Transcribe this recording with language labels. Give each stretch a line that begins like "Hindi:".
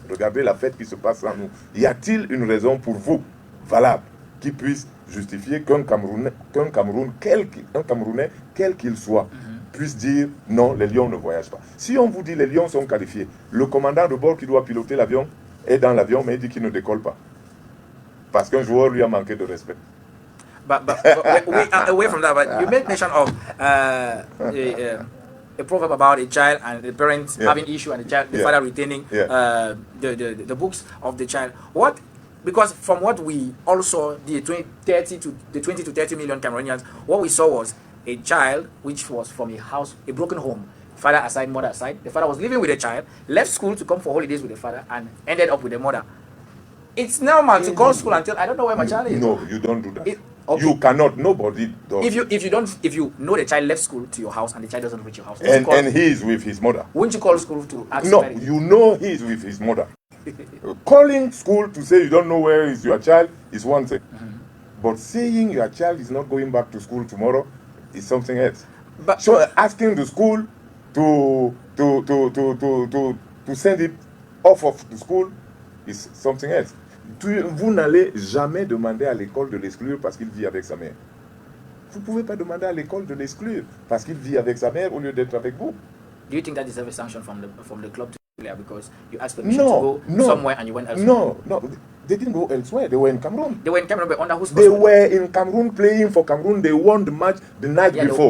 French: Regardez la fête qui se passe en nous. Y a-t-il une raison pour vous, valable, qui puisse justifier qu'un Camerounais, quel qu'il soit, puisse dire non, les Lions ne voyagent pas? Si on vous dit les Lions sont qualifiés, le commandant de bord qui doit piloter l'avion est dans l'avion, mais il dit qu'il ne décolle pas. Parce qu'un joueur lui a manqué de respect.
English: But away from that, but you made mention of a proverb about a child and the parents having issue and the father retaining the books of the child. Because from what we all saw, the 20 to 30 million Cameroonians, what we saw was a child which was from a broken home. Father aside, mother aside. The father was living with the child, left school to come for holidays with the father, and ended up with the mother. It's normal to call school and tell, I don't know where my child is. No, you don't do that. Okay. You cannot. Nobody does. If you know the child left school to your house and the child doesn't reach your house, and he is with his mother, wouldn't you call school to ask? No, you know he is with his mother. Calling school to say you don't know where is your child is one thing, but saying your child is not going back to school tomorrow is something else. But so asking the school to send it off of the school is something else.
French: Vous n'allez jamais demander à l'école de l'exclure parce qu'il vit avec sa mère. Vous ne pouvez pas demander à l'école de l'exclure parce qu'il vit avec sa mère au lieu d'être avec vous.
English: Do you think that deserves a sanction from the club to player because you asked permission to go somewhere and you went elsewhere? No, they didn't go elsewhere. They were in Cameroon. They were in Cameroon, but under whose? They were in Cameroon playing for Cameroon. They won the match the night before.